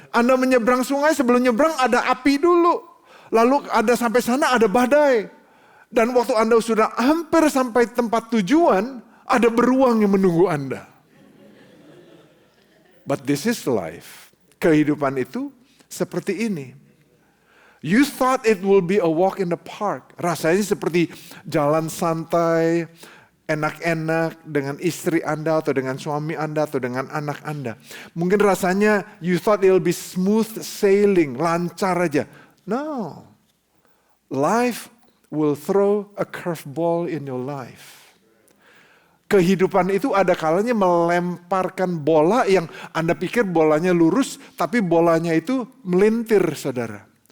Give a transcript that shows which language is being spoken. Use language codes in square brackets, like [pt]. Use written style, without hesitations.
[id] Anda menyeberang sungai, sebelum nyebrang ada api dulu. Lalu ada sampai sana ada badai. Dan waktu Anda sudah hampir sampai tempat tujuan, ada beruang yang menunggu Anda. [en] But this is life. [id] Kehidupan itu seperti ini. [en] You thought it will be a walk in the park. [id] Rasanya seperti jalan santai, enak-enak dengan istri Anda atau dengan suami Anda atau dengan anak Anda. Mungkin rasanya [en] you thought it will be smooth sailing, [id] lancar aja. [en] No. Life will throw a curveball in your life. [id] Kehidupan itu ada kalanya melemparkan bola yang Anda pikir bolanya lurus, tapi bolanya itu melintir, saudara.